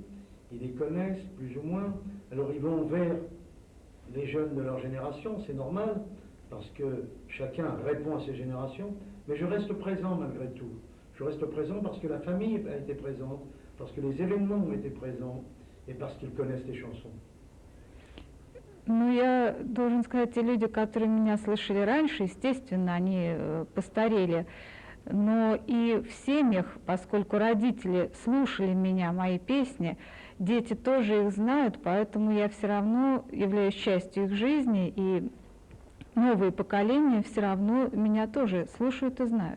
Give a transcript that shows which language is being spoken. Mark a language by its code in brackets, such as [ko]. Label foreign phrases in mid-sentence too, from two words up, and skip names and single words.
[fr] Ils les connaissent plus ou moins, alors ils vont vers les jeunes de leur génération, c'est normal, parce que chacun répond à ses générations, mais je reste présent malgré tout. Je reste présent parce que la famille a été présente, parce que les événements ont été présents, et parce qu'ils connaissent les chansons. [ru] Ну, я должен сказать, те люди, которые меня слышали раньше, естественно, они постарели. Но и в семьях, поскольку родители слушали меня, мои песни, дети тоже их знают, поэтому я все равно являюсь частью их жизни, и новые поколения все равно меня тоже слушают и знают.